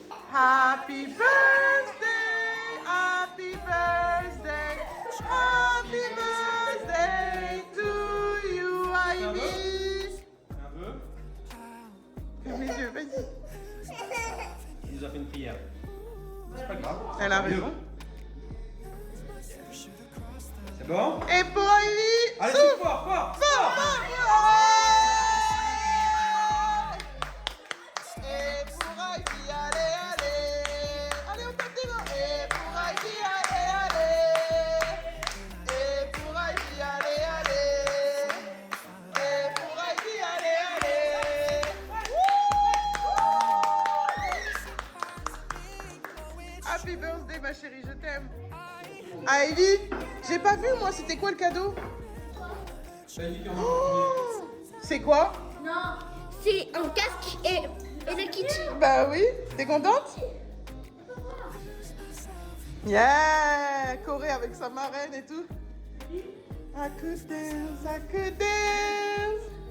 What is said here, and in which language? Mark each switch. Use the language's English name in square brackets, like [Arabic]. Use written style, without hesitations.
[English] Happy birthday, happy birthday, happy birthday to you, Ivy. [French] Un peu. Ferme les yeux, vas-y. Il nous a fait une prière. C'est pas grave. Elle a raison. C'est bon? Et pour Ivy, Allez, souffle. c'est fort, fort, Fort, fort. fort. Et pour Ivy, allez, allez. Allez, on tape des mains. Et pour Ivy, allez, allez. Et pour Ivy, allez, allez. Et pour Ivy, allez, allez. [English] Happy birthday, [French] ma chérie, je t'aime. Ivy, j'ai pas vu, moi, c'était quoi le cadeau? Oh, c'est quoi? Non, c'est un casque et le kit. Bah oui, t'es contente? [English] Yeah, [French] Corée avec sa marraine et tout. [English] I could dance, I could dance.